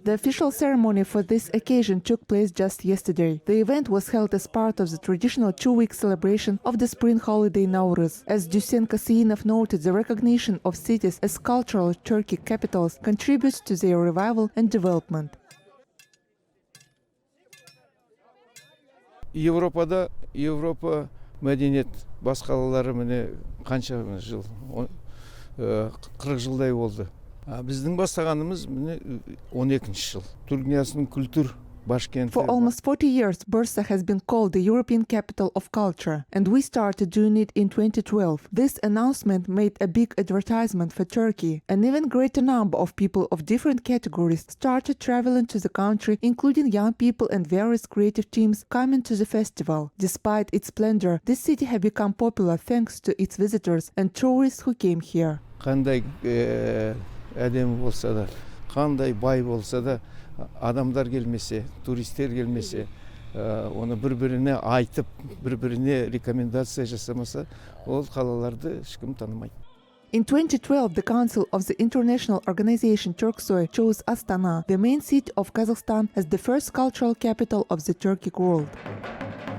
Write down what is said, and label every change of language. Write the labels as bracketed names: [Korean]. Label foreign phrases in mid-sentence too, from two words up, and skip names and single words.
[English] The official ceremony for this occasion took place just yesterday. The event was held as part of the traditional two-week celebration of the spring holiday Nowruz. As Dusen Kasiyinov noted, the recognition of cities as cultural Turkic capitals contributes to their revival and development. [Kazakh] Европада, Европа мәдениет бас қалалары міне қанша жыл, 40 жылдай болды. Біздің бастағанымыз міне 12 жыл. Түркиясының күлтүр [English] For almost 40 years, Bursa has been called the European capital of culture, and we started doing it in 2012. This announcement made a big advertisement for Turkey. An even greater number of people of different categories started traveling to the country, including young people and various creative teams coming to the festival. Despite its splendor, this city has become popular thanks to its visitors and tourists who came here. [Kazakh] Қандай әдемі болса да, қандай бай болса да, адамдар келмесе, туристер келмесе, оны бір-біріне айтып, бір-біріне рекомендация жасамаса, ол қалаларды ешкім танымайды. [English] In 2012, the Council of the International Organization Turksoy chose Astana, the main city of Kazakhstan, as the first cultural capital of the Turkic world.